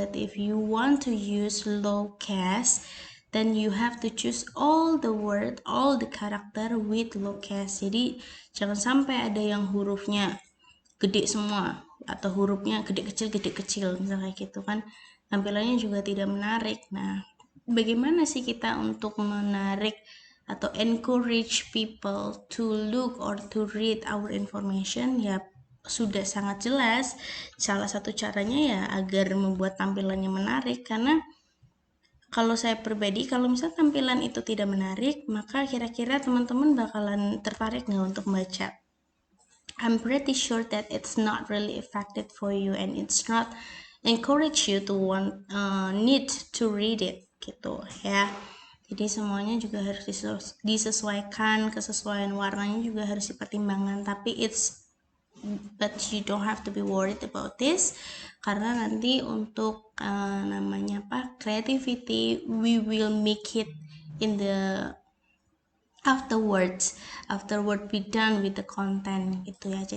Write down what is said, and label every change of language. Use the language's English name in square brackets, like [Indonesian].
[English] But if you want to use low case, then you have to choose all the word, all the character with low case. [Indonesian] Jadi jangan sampai ada yang hurufnya gede semua atau hurufnya gede kecil misalnya gitu kan, tampilannya juga tidak menarik. Nah, bagaimana sih kita untuk menarik atau [English] encourage people to look or to read our information? [Indonesian] Ya sudah sangat jelas, salah satu caranya ya agar membuat tampilannya menarik. Karena kalau saya pribadi, kalau misalnya tampilan itu tidak menarik, maka kira-kira teman-teman bakalan tertarik nggak untuk membaca? [English] I'm pretty sure that it's not really effective for you and it's not encourage you to need to read it [Indonesian] gitu ya. Jadi semuanya juga harus disesuaikan, kesesuaian warnanya juga harus dipertimbangkan. [English] But you don't have to be worried about this, [Indonesian] karena nanti untuk namanya [English] creativity, we will make it in the afterward we done with the content [Indonesian] gitu ya.